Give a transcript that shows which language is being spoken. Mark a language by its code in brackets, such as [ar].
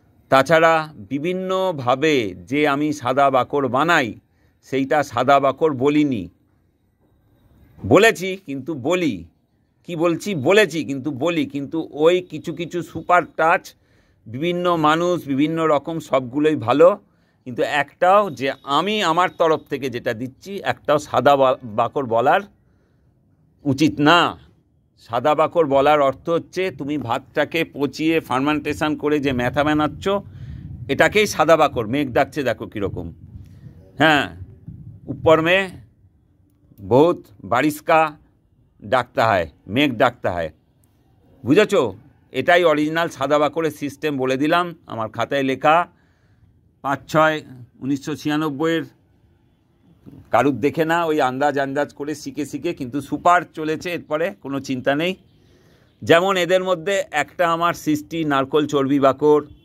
[bn] তাছাড়া বিভিন্নভাবে যে আমি সাদা বাকর বানাই সেইটা সাদা বাকর বলিনি, বলেছি কিন্তু বলি, কি বলছি বলেছি কিন্তু বলি, কিন্তু ওই কিছু কিছু সুপার টাচ বিভিন্ন মানুষ বিভিন্ন রকম সবগুলোই ভালো, কিন্তু একটাও যে আমি আমার তরফ থেকে যেটা দিচ্ছি একটাও সাদা বাকর বলার উচিত না। সাদা বাকর বলার অর্থ হচ্ছে তুমি ভাতটাকে পচিয়ে ফার্মেন্টেশন করে যে মেথা বানাচ্ছ এটাকেই সাদা বাকর। মেঘ ডাকছে দেখো কীরকম। [hi] হ্যাঁ, ऊपर में बहुत बारिश का डाकता है, मेघ डाकता है। [bn] বুঝেছো? এটাই অরিজিনাল সাদা বাকরের সিস্টেম বলে দিলাম। আমার খাতায় লেখা 5/6/1996। কারুর দেখে না, ওই আন্দাজ করে শিখে কিন্তু সুপার চলেছে, এরপরে কোনো চিন্তা নেই। যেমন এদের মধ্যে একটা আমার সৃষ্টি নারকোল চর্বি বাকর।